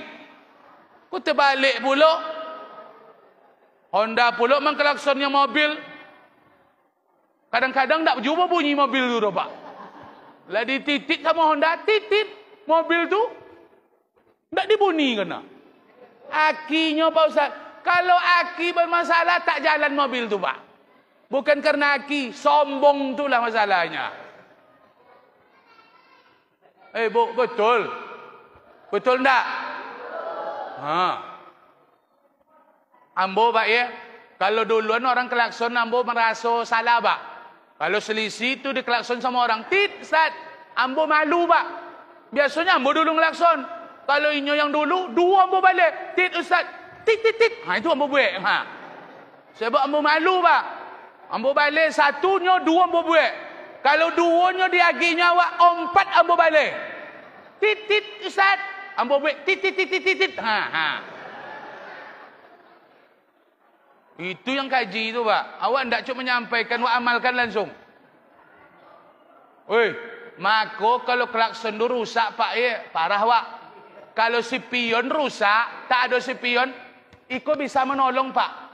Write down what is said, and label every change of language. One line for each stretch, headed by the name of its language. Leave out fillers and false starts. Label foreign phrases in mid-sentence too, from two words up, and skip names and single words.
Indonesian: Kau terbalik pula. Honda pula mengklaksonnya mobil. Kadang-kadang tak jumpa bunyi mobil tu, Pak.
Minangkabau: Lah dititit sama Honda, titit mobil tu tak dibunyi kena.
Indonesian: Akinya, Pak Ustaz. Kalau aki bermasalah tak jalan mobil tu, Pak. Bukan karena aki, sombong itulah masalahnya. Bu, betul.
Minangkabau: Betul tak? Ambo, Pak, ya. Kalau duluan orang klakson, ambo merasa salah, Pak.
Indonesian: Kalau selisih tu diklakson sama orang, tit, Ustaz.
Minangkabau: Ambo malu, Pak. Biasanya ambo dulu ngelakson. Kalau inyo yang dulu, dua ambo balik. Tit, Ustaz. Tit, tit, tit. Itu ambo buat. Sebab ambo malu, Pak. Ambo balik satunya, dua ambo buat. Kalau duanya diaginya awak, empat ambo balik. Tit, tit, Ustaz. Ambo buat tit, tit, tit, tit, tit. Itu yang kaji itu, Pak. Awak tidak cuma menyampaikan, awak amalkan langsung. Maka kalau klakson itu rusak, Pak, ya, parah, Pak.
Indonesian: Kalau si pion rusak, tak ada si pion, Iko bisa menolong, Pak.